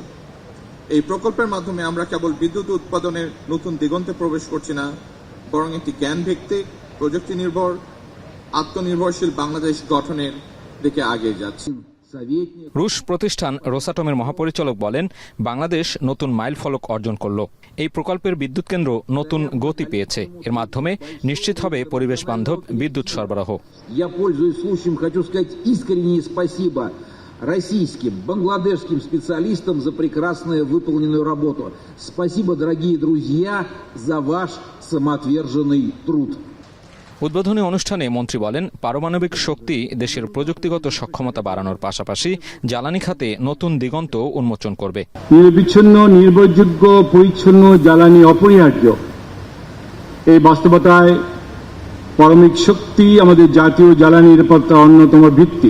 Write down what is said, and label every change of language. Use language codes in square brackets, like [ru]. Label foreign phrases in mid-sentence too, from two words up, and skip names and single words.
[bn] এই প্রকল্পের মাধ্যমে আমরা কেবল বিদ্যুৎ উৎপাদনের নতুন দিগন্তে প্রবেশ করছি না, বরং একটি জ্ঞান ভিত্তিক, প্রযুক্তি নির্ভর, আত্মনির্ভরশীল বাংলাদেশ গঠনের দিকে এগিয়ে যাচ্ছি। রুশ প্রতিষ্ঠান রোসাটমের মহাপরিচালক বলেন, বাংলাদেশ নতুন মাইল ফলক অর্জন করল। এই প্রকল্পের বিদ্যুৎ কেন্দ্র নতুন গতি পেয়েছে। এর মাধ্যমে নিশ্চিত হবে পরিবেশ বান্ধব বিদ্যুৎ সরবরাহ। [ru] Российским, бангладешским специалистам за прекрасную выполненную работу. Спасибо, дорогие друзья, за ваш самоотверженный труд. [bn] উদ্বোধনী অনুষ্ঠানে মন্ত্রী বলেন, পারমাণবিক শক্তি দেশের প্রযুক্তিগত সক্ষমতা বাড়ানোর পাশাপাশি জ্বালানি খাতে নতুন দিগন্ত উন্মোচন করবে। নিরবিচ্ছিন্ন, নির্ভরযোগ্য, পরিচ্ছন্ন জ্বালানি অপরিহার্য। এই বাস্তবতায় পারমাণবিক শক্তি আমাদের জাতীয় জ্বালানি নিরাপত্তার অন্যতম ভিত্তি।